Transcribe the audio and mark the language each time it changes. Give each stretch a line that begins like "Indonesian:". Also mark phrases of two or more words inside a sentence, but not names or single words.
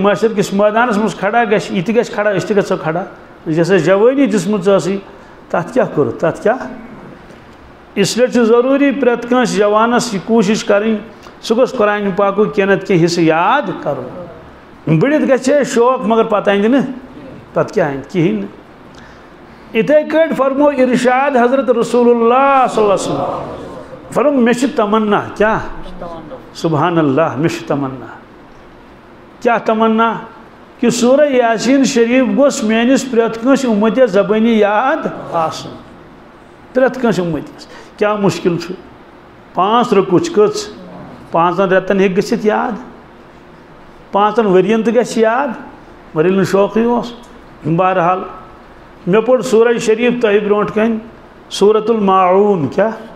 Kashmiri: معاشر کِس مٲدانس منٛز کھڑا گژھِ یہِ تہِ گژھِ کھڑا أسۍ تہِ گژھو کھڑا یۄس اَسہِ جوٲنی دِژمٕژ ٲسٕے تَتھ کیٛاہ کوٚر تَتھ کیٛاہ اسلیے چھُ ضروٗری پرٛٮ۪تھ کٲنٛسہِ جوانس یہِ کوٗشِش کَرٕنۍ سُہ گوٚژھ قرآنہِ پاکُک کینٛہہ نتہٕ کینٛہہ حصہٕ یاد کَرُن بٔڑِتھ گژھِ ہے شوق مگر پتہٕ اندِ نہٕ پتہٕ کیٛاہ اندِ کِہیٖنۍ نہٕ اِتھے کٲٹھۍ فرمو ارشاد حضرت رسول اللہ
Arabic: صلی اللہ علیہ وسلم
Kashmiri: فرمو مےٚ چھِ تمنا کیٛاہ
Arabic: سبحان اللہ
Kashmiri: مےٚ چھِ تمنا کیٛاہ تمنا کہ سورہ یاسین شریف گوٚژھ میٲنِس پرٛٮ۪تھ کٲنٛسہِ اُمتِس زبٲنی یاد آسُن پرٛٮ۪تھ کٲنٛسہِ اُمتِس کیٛاہ مُشکل چھُ 5 رکوٗع کٔژ 5 رٮ۪تن ہیٚکہِ گٔژھِتھ یاد 5 ؤرین تہِ گژھِ یاد مگر ییٚلہِ نہٕ شوقٕے اوس بہرحال مےٚ پوٚر سورہ شریف تۄہہِ برونٛٹھ کَنۍ سورۃ الماعون کیٛاہ